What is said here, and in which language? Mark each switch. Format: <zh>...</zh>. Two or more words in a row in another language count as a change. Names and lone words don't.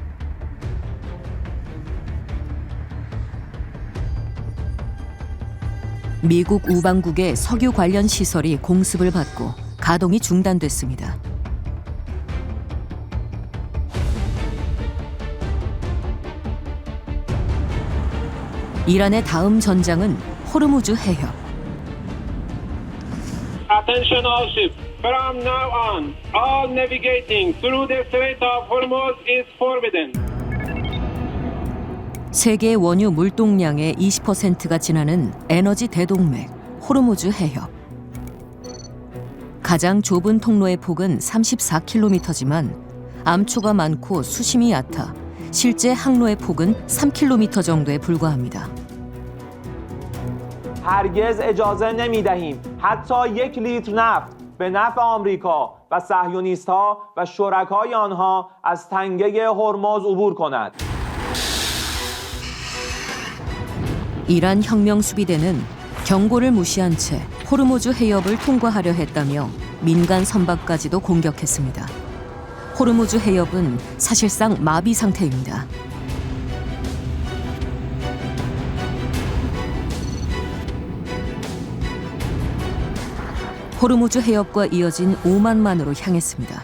<ko>미국 우방국의 석유 관련 시설이 공습을 받고 가동이 중단됐습니다. 이란의 다음 전장은 호르무즈 해협.</ko> <en>Attention all ships. From now on, all navigating through the Strait of Hormuz is forbidden.</en> <ko>세계 원유 물동량의 20%가 지나는 에너지 대동맥 호르무즈 해협. 가장 좁은 통로의 폭은 34km지만 암초가 많고 수심이 얕아 실제 항로의 폭은 3km 정도에 불과합니다.</ko> <fa>هرگز اجازه نمی‌دهیم حتی یک لیتر نفت به نفع آمریکا و صهیونیست‌ها و شرکای آنها از تنگه هرمز عبور کند.</fa> <ko>이란 혁명 수비대는 경고를 무시한 채 호르무즈 해협을 통과하려 했다며 민간 선박까지도 공격했습니다. 호르무즈 해협은 사실상 마비 상태입니다. 호르무즈 해협과 이어진 오만만으로 향했습니다.</ko>